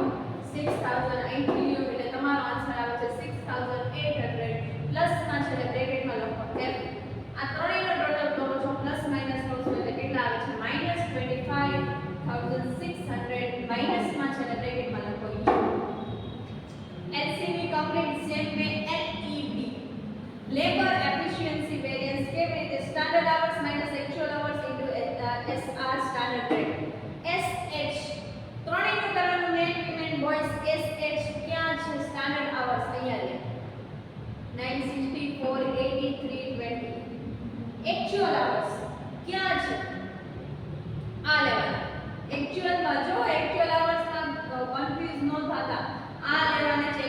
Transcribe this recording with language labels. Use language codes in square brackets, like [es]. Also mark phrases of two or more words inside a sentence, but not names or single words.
[gu] 6,000 અહીંથી લો એટલે તમારો આન્સર આવે છે 6,800. પ્લસમાં છે એટલે બ્રેકેટમાં લખો f. આ ત્રણેયનો ટોટલ કરો છો [en] plus minus [gu] કરો છો એટલે કેટલા આવે છે? -25,600. માઈનસમાં છે એટલે બ્રેકેટમાં લખો u. [en] LCV complete same way LEV labor efficiency variance [gu] કેવી રીતે? [en] standard hours minus actual hours into SR standard rate. [gu] SH ત્રણેયનું કરવાનું. [en] men women boys. [gu] SH ક્યાં છે? [en] standard hours [gu] અહીંયા લે 964 83 20. [en] actual hours [gu] ક્યાં છે? આ લેવાના. actualમાં જો [en] actual hoursમાં [gu] કન્ફ્યુઝ ન થતા આ લેવાના છે.